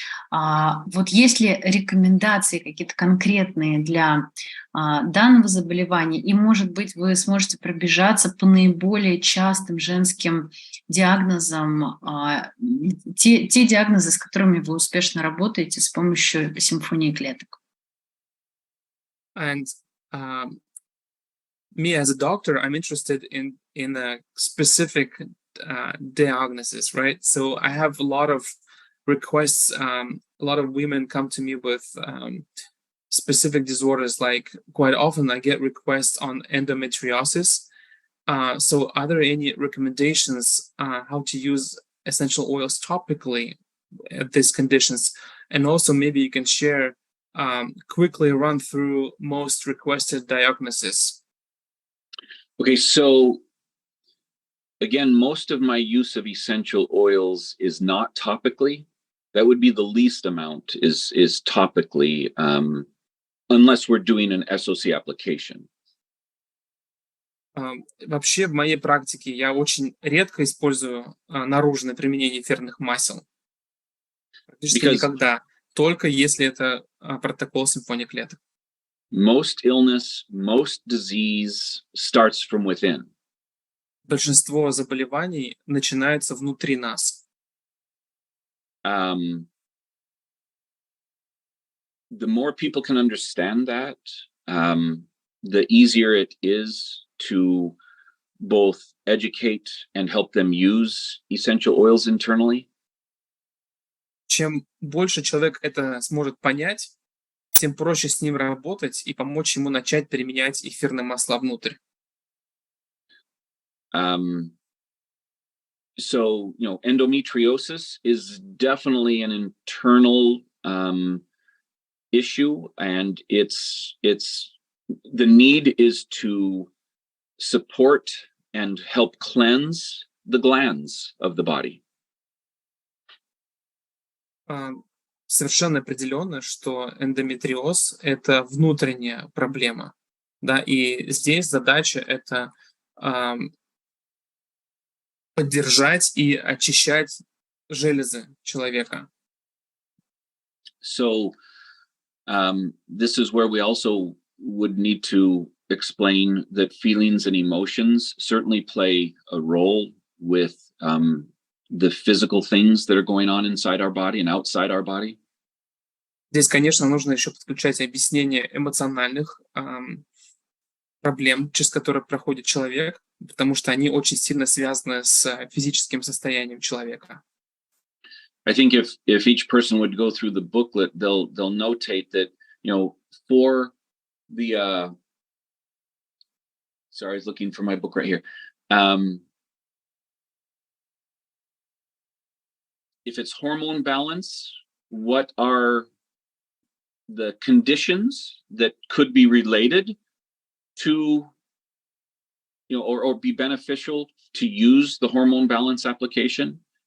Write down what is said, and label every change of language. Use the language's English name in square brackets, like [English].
[Russian] Вот есть ли рекомендации какие-то конкретные для данного заболевания? И, может быть, вы сможете пробежаться по наиболее частым женским диагнозам, те диагнозы, с которыми вы успешно работаете с помощью симфонии клеток? [English] And me as a doctor, I'm interested in a specific diagnosis, right? So I have a lot of requests. A lot of women come to me with specific disorders. Like quite often, I get requests on endometriosis. So are there any recommendations how to use essential oils topically at these conditions? And also maybe you can share quickly run through most requested diagnoses. Okay, so again, most of my use of essential oils is not topically. That would be the least amount is topically, unless we're doing an SOC application. [Russian] Вообще в моей практике я очень редко использую наружное применение эфирных масел. Практически никогда. Только если это протокол симфонии клеток. [English] Most illness, most disease starts from within. [Russian] Большинство заболеваний начинается внутри нас. [English] The more people can understand that, the easier it is to both educate and help them use essential oils internally. [Russian] Чем больше человек это сможет понять, тем проще с ним работать и помочь ему начать применять эфирные масла внутрь. [English] So, endometriosis is definitely an internal issue, and it's the need is to support and help cleanse the glands of the body. [Russian] Совершенно определенно, что эндометриоз – это внутренняя проблема, да, и здесь задача – это поддержать и очищать железы человека. [English] So, this is where we also would need to explain that feelings and emotions certainly play a role with the physical things that are going on inside our body and outside our body. [Russian] Здесь, конечно, нужно еще подключать объяснение эмоциональных проблем, через которые проходит человек, потому что они очень сильно связаны с физическим состоянием человека. [English] I think if each person would go through the booklet, they'll notate that, for the sorry, I was looking for my book right here. If it's hormone balance, what are the conditions that could be related to, or be beneficial to use the hormone balance application?